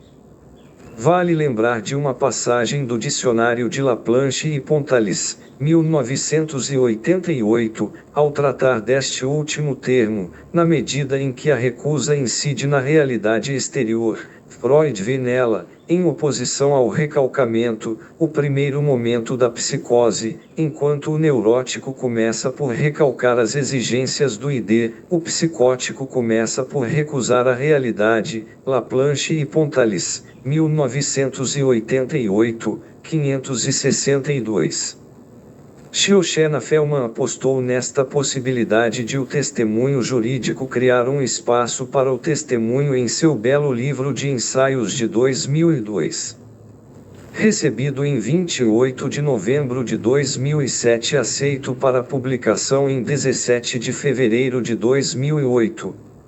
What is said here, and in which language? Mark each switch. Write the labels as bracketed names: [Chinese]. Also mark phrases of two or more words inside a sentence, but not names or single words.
[Portuguese] Vale lembrar de uma passagem do Dicionário de Laplanche e Pontalis, 1988, ao tratar deste último termo, na medida em que a recusa incide na realidade exterior, Freud vê nela, em oposição ao recalcamento, o primeiro momento da psicose, enquanto o neurótico começa por recalcar as exigências do id, o psicótico começa por recusar a realidade. Laplanche e Pontalis, 1988, 562. Shoshana Fellman apostou nesta possibilidade de o testemunho jurídico criar um espaço para o testemunho em seu belo livro de ensaios de 2002. Recebido em 28 de novembro de 2007 e aceito para publicação em 17 de fevereiro de 2008.